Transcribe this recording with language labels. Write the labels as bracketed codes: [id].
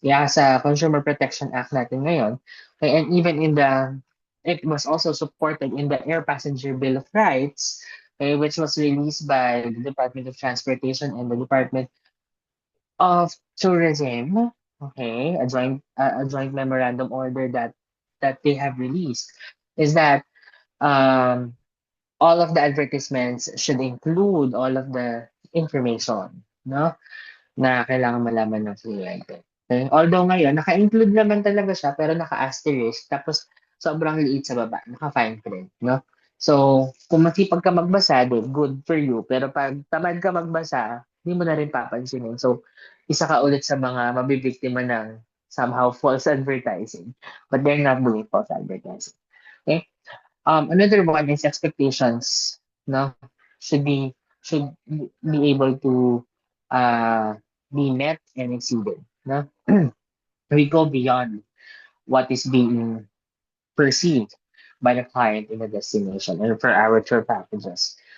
[en] Kaya sa Consumer Protection Act natin ngayon, okay, and even in the, it was also supported in the Air Passenger Bill of Rights, okay, which was released by the Department of Transportation and the Department of Tourism, okay, a joint memorandum order that they have released, is that um, all of the advertisements should include all of the information, no? [tl] Na kailangan malaman ng kliyente. Okay? Although ngayon, naka-include naman talaga siya, pero naka-asterisk, tapos sobrang liit sa baba, naka-fine print, no? So, kung masipag ka magbasa, [en] then good for you. [tl] Pero pag tamad ka magbasa, hindi mo na rin papansinin. So, isa ka ulit sa mga mabibiktima ng somehow false advertising. [en] But they're not doing false advertising. Okay? Another one is expectations, no? Should be should be able to uh, be met and exceeded, no? We go beyond what is being perceived by the client in the destination and for our tour packages.